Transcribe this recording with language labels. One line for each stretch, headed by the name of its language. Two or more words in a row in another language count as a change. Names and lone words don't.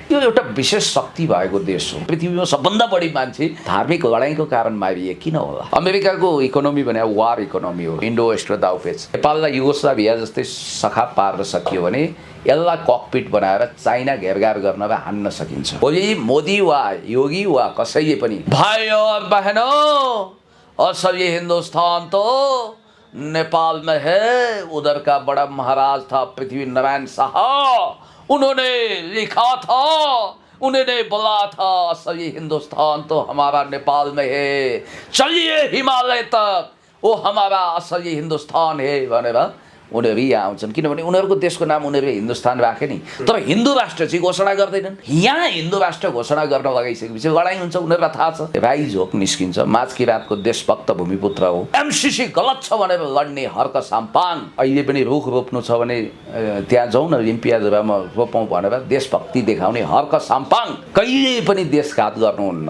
Nepali: यो एउटा विशेष शक्ति भएको देश हो। पृथ्वीमा सबभन्दा बढी मान्छे धार्मिक लडाईँको कारण मारिए किन होला? अमेरिकाको इकोनोमी भने
English: war economy
Nepali: हो।
English: Indo West
Nepali: र दाउपेच। नेपाललाई युगोस्लाभिया जस्तै सखाप पार्न सकियो भने यसलाई ककपिट बनाएर चाइना घेरघार गर्न र हान्न सकिन्छ। भोलि मोदी वा योगी वा कसैले पनि
Hindi: भाइयों और बहनों असल ये हिंदुस्तान तो नेपाल में है, उधर का बड़ा महाराज था पृथ्वी नारायण शाह, उन्होंने लिखा था, उन्होंने बोला था असल ये हिंदुस्तान तो हमारा नेपाल में है, चलिए हिमालय तक, वो हमारा असल ये हिंदुस्तान है
Nepali: भनेर उनीहरू यहाँ आउँछन्। किनभने उनीहरूको देशको नाम उनीहरूले हिन्दुस्तान राखे नि, तर हिन्दू राष्ट्र चाहिँ घोषणा गर्दैनन्। यहाँ हिन्दू राष्ट्र घोषणा गर्न लगाइसकेपछि लडाइँ हुन्छ, उनीहरूलाई थाहा छ। राइज हो निस्किन्छ, माझ किराँतको देशभक्त भूमिपुत्र हो। एमसीसी गलत छ भनेर लड्ने हर्क साम्पाङ अहिले पनि रुख रोप्नु छ भने त्यहाँ जाउँ न रिम्पियाजुरामा रोपौँ भनेर देशभक्ति देखाउने हर्क साम्पाङ कहिले पनि देशघात गर्नुहुन्न।